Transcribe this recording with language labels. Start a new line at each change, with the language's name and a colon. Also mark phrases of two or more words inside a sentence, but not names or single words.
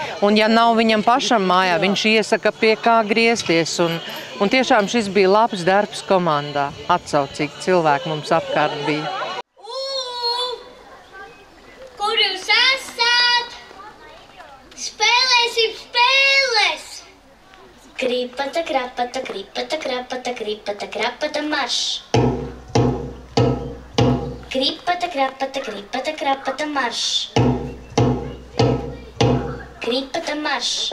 Latvian: Un ja nav viņam pašam mājā, viņš iesaka, pie kā griezties. Un tiešām šis bija labs darbs komandā. Atsaucīgi cilvēki mums apkārt bija. Kur jūs esat? Spēlēsim spēles! Kripata, krapata, kripata, krapata, kripata, krapata, marš! Kripata, krapata, kripata, krapata, marš! Kripata, marš!